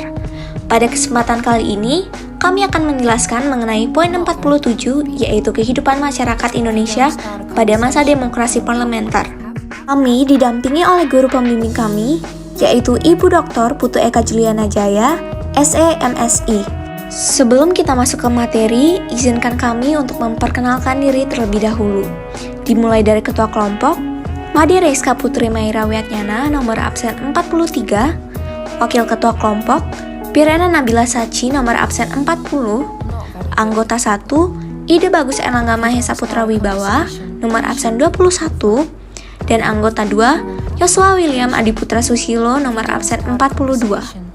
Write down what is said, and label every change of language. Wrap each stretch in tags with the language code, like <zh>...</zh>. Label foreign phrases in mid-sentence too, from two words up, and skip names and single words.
<id>Pada kesempatan kali ini, kami akan menjelaskan mengenai poin 47, yaitu kehidupan masyarakat Indonesia pada masa demokrasi parlementer. Kami didampingi oleh guru pembimbing kami, yaitu Ibu Dr. Putu Eka Juliana Jaya, SE MSI. Sebelum kita masuk ke materi, izinkan kami untuk memperkenalkan diri terlebih dahulu. Dimulai dari Ketua Kelompok, Made Reska Putri Maira Wiatnyana, nomor absen 43, Wakil Ketua Kelompok, Pirena Nabila Sachi, nomor absen 40, Anggota 1, Ide Bagus Erlangga Mahesa Putra Wibawa, nomor absen 21, dan Anggota 2, Yosua William Adiputra Susilo, nomor absen 42.</id>